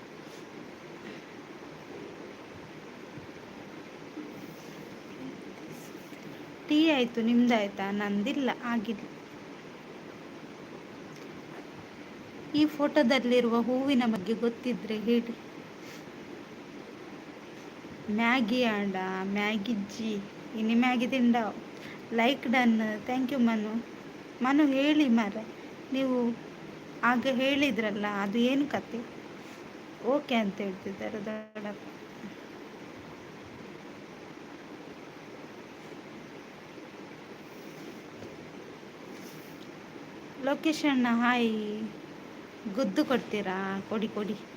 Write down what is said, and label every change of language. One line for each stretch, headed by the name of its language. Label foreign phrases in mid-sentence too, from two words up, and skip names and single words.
Kannada: ಟೀ ಆಯಿತು, ನಿಮ್ದಾಯ್ತಾ? ನಂದಿಲ್ಲ, ಆಗಿಲ್ಲ. ಈ ಫೋಟೋದಲ್ಲಿರುವ ಹೂವಿನ ಬಗ್ಗೆ ಗೊತ್ತಿದ್ರೆ ಹೇಳಿ.
Tulu: ಮ್ಯಾಗಿ ಆಂಡ ಮ್ಯಾಗಿಜ್ಜಿ, ಇನಿ ಮ್ಯಾಗಿ ತಿಂಡ.
English: like done, thank you ಮನು.
Kannada: ಮನು ಹೇಳಿ ಮಾರ್ರೆ, ನೀವು ಆಗ ಹೇಳಿದ್ರಲ್ಲ, ಅದು ಏನು ಕತೆ? ಓಕೆ ಅಂತ ಹೇಳ್ತಿದ್ದಾರೆ ದೊಡ್ಡಪ್ಪ. ಲೊಕೇಶನ್ ಹಾಯ್, ಗುದ್ದು ಕೊಡ್ತೀರಾ? ಕೊಡಿ ಕೊಡಿ.